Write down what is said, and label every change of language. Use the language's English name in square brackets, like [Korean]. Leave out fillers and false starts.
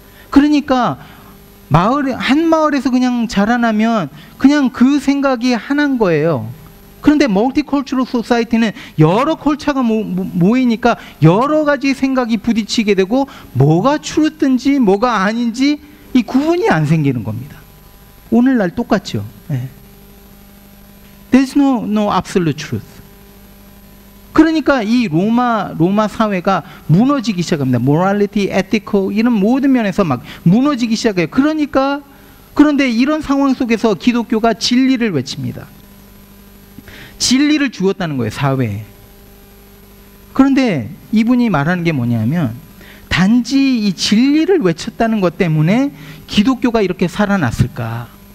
[Korean] 그러니까 한 마을에서 그냥 자라나면 그냥 그 생각이 하나인 거예요. 그런데 멀티컬처럴 소사이티는 여러 컬처가 모이니까 여러 가지 생각이 부딪히게 되고 뭐가 트루든지 뭐가 아닌지 이 구분이 안 생기는 겁니다. 오늘날 똑같죠. 네. [English] There's no absolute truth. [Korean] 그러니까 이 로마 사회가 무너지기 시작합니다. Morality, ethical 이런 모든 면에서 막 무너지기 시작해요. 그런데 이런 상황 속에서 기독교가 진리를 외칩니다. 진리를 주었다는 거예요, 사회에. 그런데 이분이 말하는 게 뭐냐면 단지 이 진리를 외쳤다는 것 때문에 기독교가 이렇게 살아났을까?